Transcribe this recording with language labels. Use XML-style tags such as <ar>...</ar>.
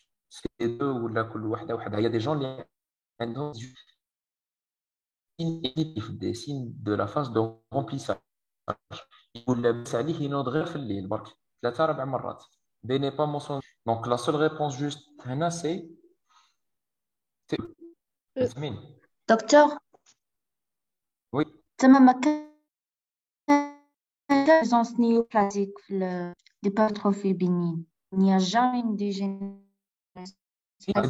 <fr>C'est deux</fr> <ar>ولا كل واحده وحدها.</ar> <fr>Il y a des gens</fr> <ar>اللي عندهم</ar> <fr>évolutifs, des signes de la phase de remplissage.</fr> <ar>ولا بس عليه ينوض غير في الليل برك 3 4 مرات.</ar> <fr>B n'est pas mentionné. Donc la seule réponse juste هنا c'est فاهمين؟ Docteur, Oui.</fr> <ar>تما ما كان</ar> <fr>présence néoplastique</fr> <ar>في</ar> <fr>l'hypertrophie bénigne. Il n'y a jamais une dégénéresction.</fr>